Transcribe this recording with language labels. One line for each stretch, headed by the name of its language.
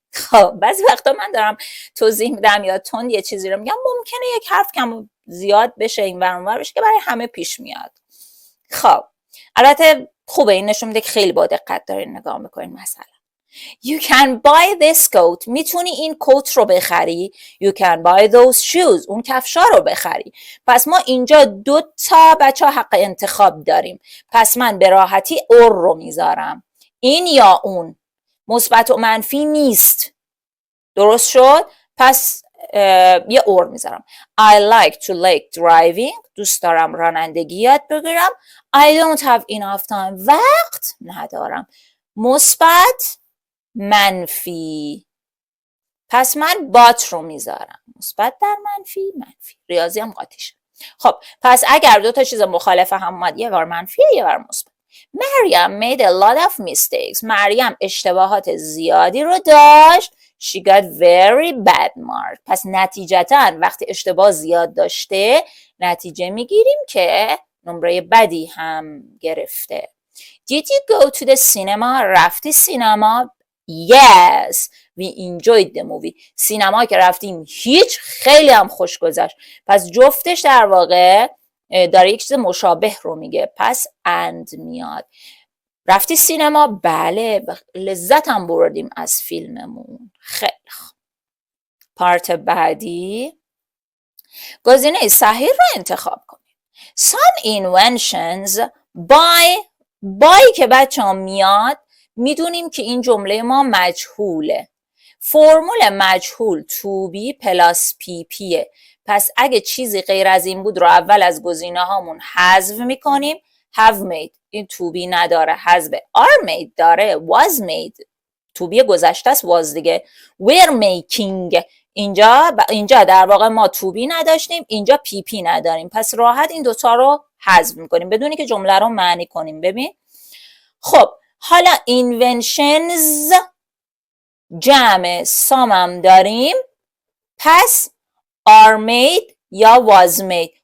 Persian: خب بعضی وقتا من دارم توضیح میدم یا تند یه چیزی رو میگم ممکنه یک حرف کم زیاد بشه این ور اون ور بشه که برای همه پیش میاد. خب البته خوبه، این نشون میده که خیلی با دقت دارین نگاه میکنین. مثلا
English: you can buy this coat،
Persian: میتونی این کت رو بخری.
English: you can buy those shoes،
Persian: اون کفشا رو بخری. پس ما اینجا دو تا بچه حق انتخاب داریم، پس من به راحتی اور رو میذارم، این یا اون، مثبت و منفی نیست. درست شد؟ پس یه اور میذارم.
English: I like to driving،
Persian: دوست دارم رانندگی یاد بگیرم.
English: I don't have enough time،
Persian: وقت ندارم. مثبت منفی، پس من بات رو میذارم. مثبت در منفی، ریاضی هم قاطیشه. خب پس اگر دو تا چیز مخالف هم اومد، یه بار منفی یه بار مثبت.
English: مریم made a lot of mistakes، مریم
Persian: اشتباهات زیادی رو داشت.
English: She got very bad mark،
Persian: پس نتیجتا وقتی اشتباه زیاد داشته نتیجه میگیریم که نمره بدی هم گرفته.
English: Did you go to the cinema؟
Persian: رفتی سینما؟
English: Yes we enjoyed the movie،
Persian: سینما که رفتیم خیلی هم خوش گذشت. پس جفتش در واقع داره یک چیز مشابه رو میگه، پس and میاد. رفتی سینما؟ بله لذت هم بردیم از فیلممون. خیلی خوب. پارت بعدی گزینه صحیح رو انتخاب کنید.
English: Some inventions by
Persian: که بچه ها میاد میدونیم که این جمله ما مجهوله. فرمول مجهول to be plus ppه. پس اگه چیزی غیر از این بود رو اول از گزینه هامون حذف میکنیم.
English: have made این to be
Persian: نداره، حذف.
English: are made داره، was made to be
Persian: گذشته است
English: was دیگه. were making
Persian: اینجا در واقع ما to be نداشتیم، اینجا PP نداریم، پس راحت این دوتا رو حذف میکنیم بدونی که جمله رو معنی کنیم. ببین خب حالا inventions جمع some هم داریم، پس are made یا was made.